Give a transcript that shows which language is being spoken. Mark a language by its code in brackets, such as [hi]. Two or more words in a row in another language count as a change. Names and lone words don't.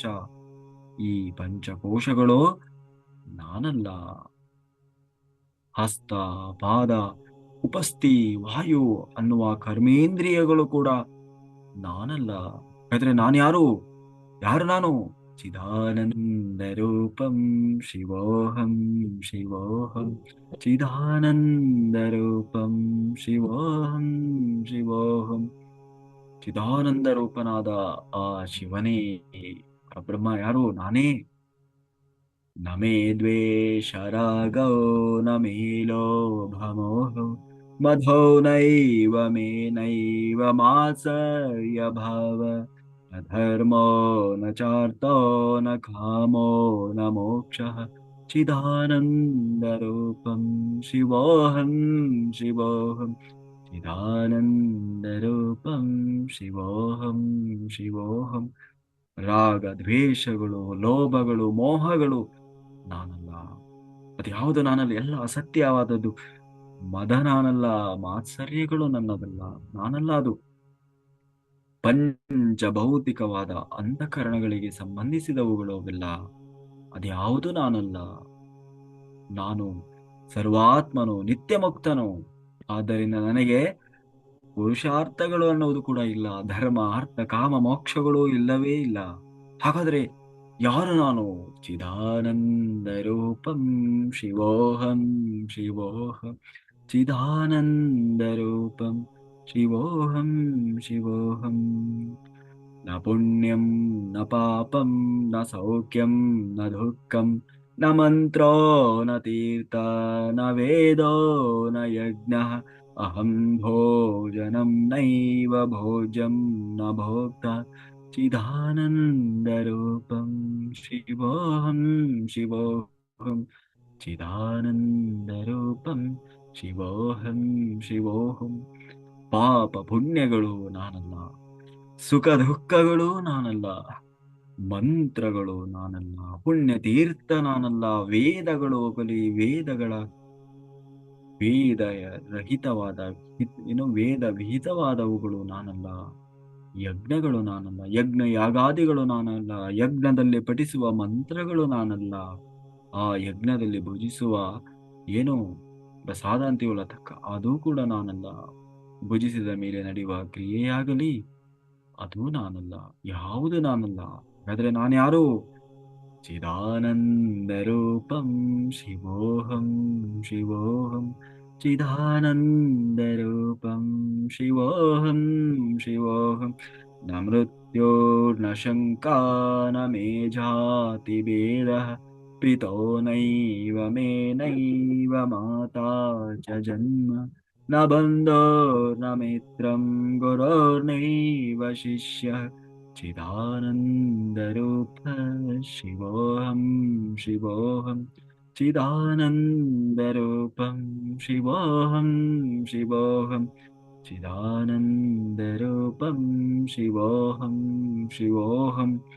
[kn] ಈ ಪಂಚಕೋಶಗಳು ನಾನಲ್ಲ. ಹಸ್ತ, ಪಾದ, ಉಪಸ್ಥಿ, ವಾಯು ಅನ್ನುವ ಕರ್ಮೇಂದ್ರಿಯಗಳು ಕೂಡ ನಾನಲ್ಲ. ಹಾಗಾದ್ರೆ ನಾನು ಯಾರು? ಯಾರು ನಾನು? [sa] ಚಿದಾನಂದ ರೂಪಂ ಶಿವೋಹಂ ಶಿವೋಹಂ ಚಿದಾನಂದ ರೂಪಂ ಶಿವೋಹಂ ಶಿವೋಹಂ. [kn] ಚಿದಾನಂದ ರೂಪನಾದ ಆ ಶಿವನೇ ಪರಬ್ರಹ್ಮ. ಯಾರು? ನಾನೇ. [sa] ನ ಮೇ ದ್ವೇಷ ರಾಗೋ ನ ಮೇ ಲೋಭಮೋಹೋ ಮಧೋ ನೈವ ಮೇ ನೈವ ಮಾತ್ಸರ್ಯ ಭಾವ ನ ಧರ್ಮೋ ನ ಚಾರ್ಥೋ ನ ಕಾಮೋ ನ ಮೋಕ್ಷಃ ಚಿದಾನಂದ ರೂಪಂ ಶಿವೋಹಂ ಶಿವೋಹಂ ಚಿದಾನಂದ ರೂಪಂ ಶಿವೋಹಂ ಶಿವೋಹಂ. [kn] ರಾಗ, ದ್ವೇಷಗಳು, ಲೋಭಗಳು, ಮೋಹಗಳು ನಾನಲ್ಲ. ಅದ್ಯಾವುದು ನಾನಲ್ಲ? ಎಲ್ಲ ಅಸತ್ಯವಾದದ್ದು. ಮದ ನಾನಲ್ಲ, ಮಾತ್ಸರ್ಯಗಳು ನನ್ನದಲ್ಲ, ನಾನಲ್ಲ ಅದು. ಪಂಚಭೌತಿಕವಾದ ಅಂತಃಕರಣಗಳಿಗೆ ಸಂಬಂಧಿಸಿದವುಗಳು ಅವೆಲ್ಲ. ಅದ್ಯಾವುದು ನಾನಲ್ಲ. ನಾನು ಸರ್ವಾತ್ಮನು, ನಿತ್ಯ ಮುಕ್ತನು. ಆದ್ದರಿಂದ ನನಗೆ ಪುರುಷಾರ್ಥಗಳು ಅನ್ನುವುದು ಕೂಡ ಇಲ್ಲ. ಧರ್ಮ, ಅರ್ಥ, ಕಾಮ, ಮೋಕ್ಷಗಳು ಇಲ್ಲವೇ ಇಲ್ಲ. ಹಾಗಾದ್ರೆ ಯಾರು ನಾನು? [sa] ಚಿದಾನಂದ ರೂಪಂ ಶಿವೋಹಂ ಶಿವೋಹಂ ಚಿದಾನಂದ ರೂಪಂ ಶಿವೋಹಂ ಶಿವೋಹಂ. ನ ಪುಣ್ಯಂ ನ ಪಾಪಂ ನ ಸೌಖ್ಯಂ ನ ದುಃಖಂ ನ ಮಂತ್ರೋ ನ ತೀರ್ಥ ನ ವೇದೋ ನ ಯಜ್ಞ ಅಹಂ ಭೋಜನಂ ನೈವ ಭೋಜ್ಯಂ ನ ಭೋಕ್ತ ಚಿದಾನಂದರೂಪಂ ಶಿವೋಹಂ ಶಿವೋಹಂ ಚಿದಾನಂದರೂಪಂ ಶಿವೋಹಂ ಶಿವೋಹಂ. [kn] ಪಾಪ ಪುಣ್ಯಗಳು ನಾನಲ್ಲ, ಸುಖ ದುಃಖಗಳು ನಾನಲ್ಲ, ಮಂತ್ರಗಳು ನಾನಲ್ಲ, ಪುಣ್ಯ ತೀರ್ಥ ನಾನಲ್ಲ, ವೇದಗಳು ಬಲಿ ವೇದಗಳ ವೇದ ರಹಿತವಾದ ವೇದ ವಿಹಿತವಾದವುಗಳು ನಾನಲ್ಲ, ಯಜ್ಞಗಳು ನಾನಲ್ಲ, ಯಜ್ಞ ಯಾಗಾದಿಗಳು ನಾನಲ್ಲ, ಯಜ್ಞದಲ್ಲಿ ಪಠಿಸುವ ಮಂತ್ರಗಳು ನಾನಲ್ಲ, ಆ ಯಜ್ಞದಲ್ಲಿ ಭುಜಿಸುವ ಏನು ಪ್ರಸಾದ ಅಂತೀವಲ್ಲ ತಕ್ಕ ಅದು ಕೂಡ ನಾನಲ್ಲ, ಭುಜಿಸಿದ ಮೇಲೆ ನಡೆಯುವ ಕ್ರಿಯೆಯಾಗಲಿ ಅದು ನಾನಲ್ಲ, ಯಾವುದು ನಾನಲ್ಲ. ಹಾಗಾದ್ರೆ ನಾನ್ಯಾರು? [sa] ಚಿದಾನಂದರೂಪಂ ಶಿವೋಹಂ ಶಿವೋಹಂ ಚಿದಾನಂದರೂಪಂ ಶಿವೋಹಂ ಶಿವೋಹಂ. ನ ಮೃತ್ಯೋರ್ನ ಶಂಕಾ ನ ಮೇ ಜಾತಿ ಭೇದಃ ಪಿತೋ ನೈವ ಮೇ ನೈವ ಮಾತಾ ಚ ಜನ್ಮ ನ ಬಂಧೋ ನ ಮಿತ್ರಂ ಗುರೋರ್ನೈವ ಶಿಷ್ಯಃ ಚಿದಾನಂದರೂಪ ಶಿವೋಹಂ ಶಿವೋಹಂ ಚಿದಾನಂದರೂಪಂ ಶಿವೋಹಂ ಶಿವೋಹಂ ಚಿದಾನಂದರೂಪಂ ಶಿವೋಹಂ ಶಿವೋಹಂ.